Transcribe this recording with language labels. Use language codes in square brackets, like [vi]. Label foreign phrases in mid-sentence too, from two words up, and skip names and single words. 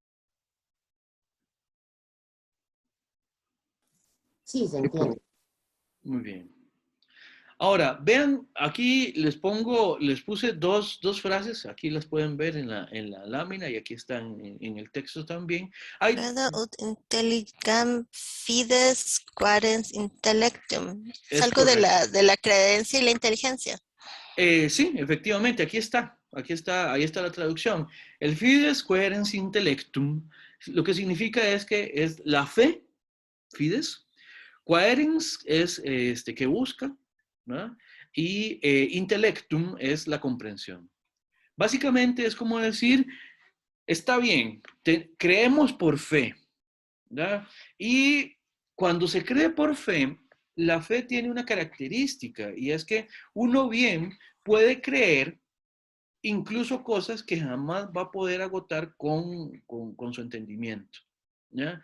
[es] Sí, se entiende. Muy bien. Ahora, vean, aquí les puse dos frases, aquí las pueden ver en la lámina y aquí están en el texto también. [la] Creda ut intelligam fides quadens intellectum. [es] Es algo de la creencia y la inteligencia. Sí, efectivamente, ahí está la traducción. [la] El fides querens intellectum, [es] lo que significa es que es la fe, fides, querens es que busca, ¿no?, y intellectum es la comprensión. Básicamente es como decir, está bien, creemos por fe, ¿verdad? Y cuando se cree por fe, la fe tiene una característica y es que uno bien puede creer incluso cosas que jamás va a poder agotar con su entendimiento, ¿ya?